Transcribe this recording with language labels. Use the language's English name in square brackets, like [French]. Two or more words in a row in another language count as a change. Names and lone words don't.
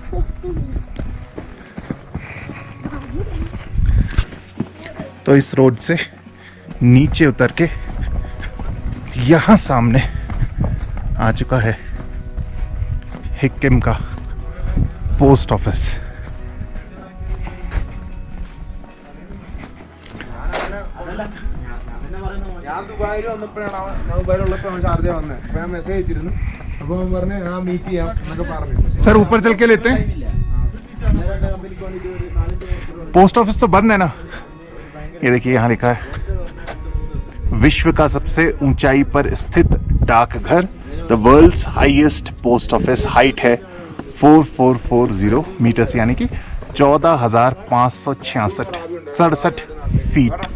[Hindi] तो इस रोड से नीचे उतर के यहाँ सामने आ चुका है हिक्किम का पोस्ट ऑफिस। [Malayalam] ഞാൻ ദുബായിൽ വന്നപ്പോഴാണ് ദുബായിലുള്ളപ്പോൾ ഷാർജ വന്നത്. അപ്പോൾ ഞാൻ മെസ്സേജ് അയച്ചിരുന്നു. അപ്പോൾ അവൻ പറഞ്ഞു ആ മീറ്റ് ചെയ്യാം എന്നൊക്കെ പറഞ്ഞു. [Hindi] सर ऊपर चल के लेते हैं। पोस्ट ऑफिस तो बंद है ना? ये देखिए यहाँ लिखा है विश्व का सबसे ऊंचाई पर स्थित डाकघर, [English] The World's Highest Post Office. [Hindi] हाइट है 4440 मीटर्स, यानी कि 14,566 फीट।